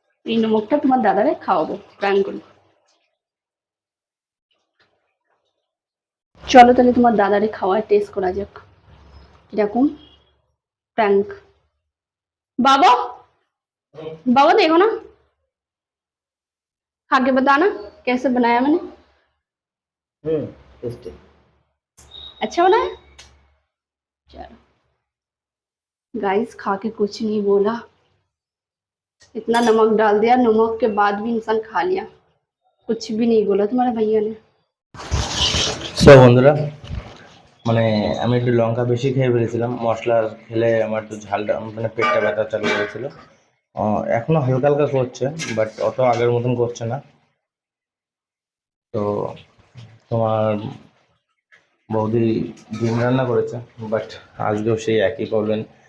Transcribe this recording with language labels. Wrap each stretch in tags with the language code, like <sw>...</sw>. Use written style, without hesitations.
<bn>এই নমকটা তোমার দাদারে খাওয়াবো প্র্যাঙ্ক করি। চলো তাহলে তোমার দাদারে খাওয়ার টেস্ট করা যাক কিরকম प्रैंक।</bn> <hi>बाबा बाबा देखो ना, खा के बताना कैसे बनाया मैंने। टेस्टी। अच्छा बनाया। चलो गाइस खा के कुछ नहीं बोला, इतना नमक डाल दिया, नमक के बाद भी इंसान खा लिया, कुछ भी नहीं बोला तुम्हारे भैया ने।</hi> <bn>সো বন্ধুরা, মানে আমি একটু লঙ্কা বেশি খেয়ে ফেলেছিলাম, মশলা খেলে আমার একটু ঝালটা মানে পেটটা ব্যথা চালু হয়েছিল। এখনও হালকা হালকা করছে, বাট অত আগের মতন করছে না। তো তোমার বৌদি ডিম রান্না করেছে, বাট আজকেও সেই একই করবেন।</bn>